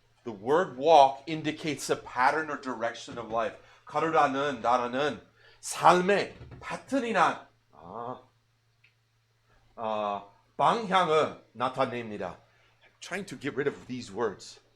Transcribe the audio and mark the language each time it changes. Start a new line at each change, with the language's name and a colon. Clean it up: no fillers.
English: The word walk indicates a pattern or direction of life.
Korean: 걸으라는 단어는 삶의 패턴이나 방향을 나타냅니다.
English: I'm trying to get rid of these words.